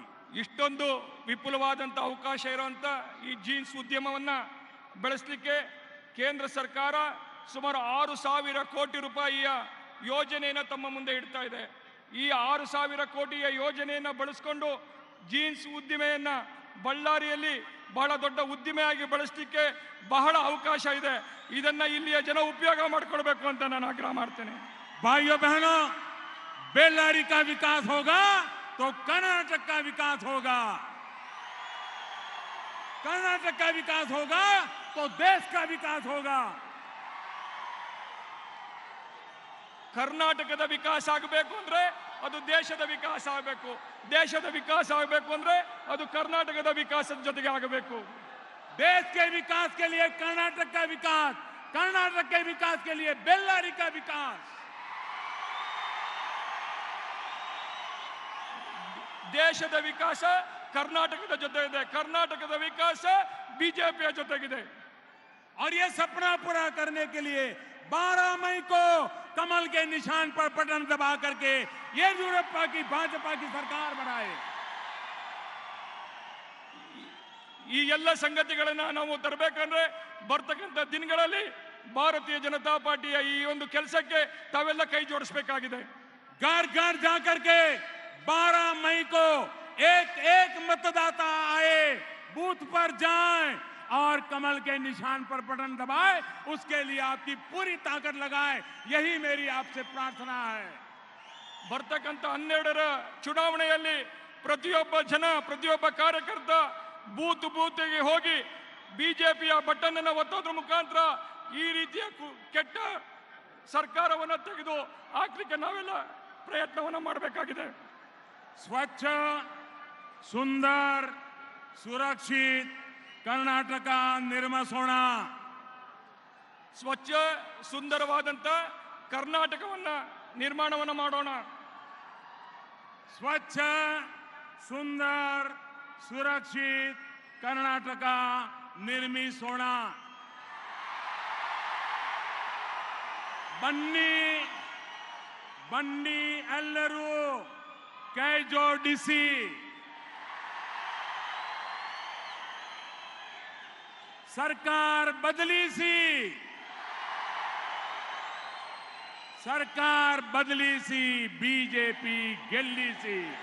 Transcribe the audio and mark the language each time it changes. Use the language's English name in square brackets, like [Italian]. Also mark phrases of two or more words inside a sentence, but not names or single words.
[Kannada] ಇಷ್ಟೊಂದು ವಿಪುಲವಾದಂತ ಅವಕಾಶ ಇರುವಂತ ಈ ಜೀನ್ಸ್ ಉದ್ಯಮವನ್ನ ಬೆಳೆಸಲಿಕ್ಕೆ ಕೇಂದ್ರ ಸರ್ಕಾರ ಸುಮಾರು 6,000 ಕೋಟಿ ರೂಪಾಯಿಯ ಯೋಜನೆಯನ್ನು ತಮ್ಮ ಮುಂದೆ ಇಡ್ತಾ ಇದೆ. ಈ 6,000 ಕೋಟಿಯ ಯೋಜನೆಯನ್ನು ಬಳಸಿಕೊಂಡು ಜೀನ್ಸ್ ಉದ್ದಿಮೆಯನ್ನ ಬಳ್ಳಾರಿಯಲ್ಲಿ ಬಹಳ ದೊಡ್ಡ ಉದ್ದಿಮೆಯಾಗಿ ಬೆಳೆಸಲಿಕ್ಕೆ ಬಹಳ ಅವಕಾಶ ಇದೆ. ಇದನ್ನ ಇಲ್ಲಿಯ ಜನ ಉಪಯೋಗ ಮಾಡಿಕೊಳ್ಳಬೇಕು ಅಂತ ನಾನು ಆಗ್ರಹ ಮಾಡ್ತೇನೆ. [Hindi] भाइयों बहनों, बेल्लारी का विकास होगा तो कर्नाटक का विकास होगा, कर्नाटक का विकास होगा तो देश का विकास होगा। [Kannada] ಕರ್ನಾಟಕದ ವಿಕಾಸ ಆಗಬೇಕು ಅಂದ್ರೆ ಅದು ದೇಶದ ವಿಕಾಸ ಆಗಬೇಕು, ದೇಶದ ವಿಕಾಸ ಆಗಬೇಕು ಅಂದ್ರೆ ಅದು ಕರ್ನಾಟಕದ ವಿಕಾಸದ ಜೊತೆಗೆ ಆಗಬೇಕು. [Hindi] देश के विकास के लिए कर्नाटक का विकास, कर्नाटक के विकास के लिए बेल्लारी का विकास। [Kannada] ದೇಶದ ವಿಕಾಸ ಕರ್ನಾಟಕದ ಜೊತೆ ಇದೆ, ಕರ್ನಾಟಕದ ವಿಕಾಸ ಬಿಜೆಪಿಯ ಜೊತೆಗಿದೆ. [Hindi] और ये सपना पूरा करने के लिए 12 मई को कमल के निशान पर बटन दबा करके येदियुरप्पा की भाजपा की सरकार बनाए। [Kannada] ಈ ಎಲ್ಲ ಸಂಗತಿಗಳನ್ನ ನಾವು ತರಬೇಕಂದ್ರೆ ಬರ್ತಕ್ಕಂಥ ದಿನಗಳಲ್ಲಿ ಭಾರತೀಯ ಜನತಾ ಪಾರ್ಟಿಯ ಈ ಒಂದು ಕೆಲಸಕ್ಕೆ ತಾವೆಲ್ಲ ಕೈ ಜೋಡಿಸಬೇಕಾಗಿದೆ. [Hindi] घर घर जाकर के 12 मई को एक एक मतदाता आए, बूथ पर जाएं और कमल के निशान पर बटन दबाए, उसके लिए आपकी पूरी ताकत लगाए, यही मेरी आपसे प्रार्थना है। [Kannada] ಬರ್ತಕ್ಕಂಥ 12ರ ಚುನಾವಣೆಯಲ್ಲಿ ಪ್ರತಿಯೊಬ್ಬ ಜನ, ಪ್ರತಿಯೊಬ್ಬ ಕಾರ್ಯಕರ್ತ ಬೂತ್ಗೆ ಹೋಗಿ ಬಿಜೆಪಿಯ ಬಟನ್ ಅನ್ನು ಒತ್ತೋದ್ರ ಮುಖಾಂತರ ಈ ರೀತಿಯ ಕೆಟ್ಟ ಸರ್ಕಾರವನ್ನು ತೆಗೆದು ಹಾಕ್ಲಿಕ್ಕೆ ನಾವೆಲ್ಲ ಪ್ರಯತ್ನವನ್ನು ಮಾಡಬೇಕಾಗಿದೆ. [Hindi] स्वच्छ, सुंदर, सुरक्षित कर्नाटक निर्मिसोಣ. [Kannada] ಸ್ವಚ್ಛ ಸುಂದರವಾದಂತ ಕರ್ನಾಟಕವನ್ನ ನಿರ್ಮಾಣವನ್ನ ಮಾಡೋಣ. [Hindi] स्वच्छ, सुंदर, सुरक्षित कर्नाटक निर्मिसोಣ. [Kannada] ಬನ್ನಿ ಬನ್ನಿ ಎಲ್ಲರೂ ಕೈ ಜೋಡಿಸಿ. ಸರ್ಕಾರ ಬದಲಿಸಿ, ಸರ್ಕಾರ ಬದಲಿಸಿ, ಬಿಜೆಪಿ ಗೆಲ್ಲಿಸಿ.